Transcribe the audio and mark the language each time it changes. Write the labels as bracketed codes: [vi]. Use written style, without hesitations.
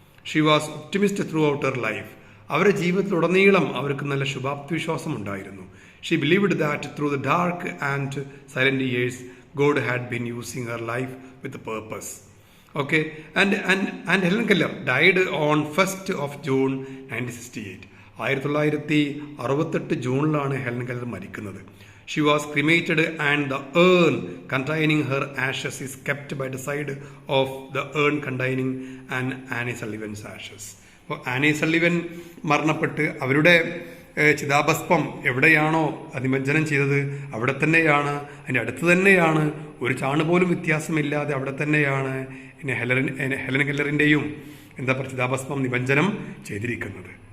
[en] She was optimist throughout her life. [ml] അവരുടെ ജീവിതത്തിലുടനീളം അവർക്ക് നല്ല ശുഭാപ്തി വിശ്വാസം ഉണ്ടായിരുന്നു. [en] She believed that through the dark and silent years God had been using her life with purpose. Okay, and Helen Keller died on 1st of June 1968. [ml] 1968 ജൂണിലാണ് Helen Keller മരിക്കുന്നത്. [en] She was cremated and the urn containing her ashes is kept by the side of the urn containing Annie Sullivan's ashes. [ml] അപ്പോൾ Annie Sullivan മരണപ്പെട്ട് അവരുടെ ചിതാഭസ്മം എവിടെയാണോ നിമജ്ജനം ചെയ്തത് അവിടെ തന്നെയാണ്, അതിൻ്റെ അടുത്ത് തന്നെയാണ്, ഒരു ചാണ് പോലും വ്യത്യാസമില്ലാതെ അവിടെ തന്നെയാണ് ഹെലൻ കെല്ലറിൻ്റെയും ചിതാഭസ്മം നിമജ്ജനം ചെയ്തിരിക്കുന്നത്.